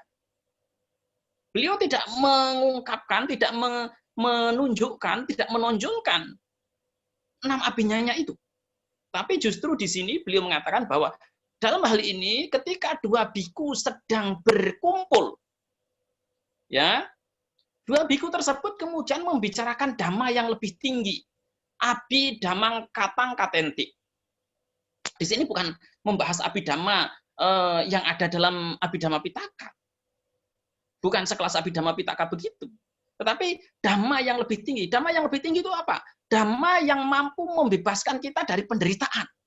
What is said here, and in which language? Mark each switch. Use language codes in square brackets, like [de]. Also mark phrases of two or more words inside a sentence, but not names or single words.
[id] Beliau tidak mengungkapkan, tidak menunjukkan, tidak menonjolkan 6 abinyanya itu. Tapi justru di sini beliau mengatakan bahwa dalam hal ini ketika 2 biku sedang berkumpul, ya, 2 biku tersebut kemudian membicarakan dhamma yang lebih tinggi, [pi] abi dhammang katang katenti. [id] Di sini bukan membahas abhidhamma yang ada dalam Abhidhamma Pitaka. Bukan sekelas Abhidhamma Pitaka begitu. Tetapi dhamma yang lebih tinggi. Dhamma yang lebih tinggi itu apa? Dhamma yang mampu membebaskan kita dari penderitaan.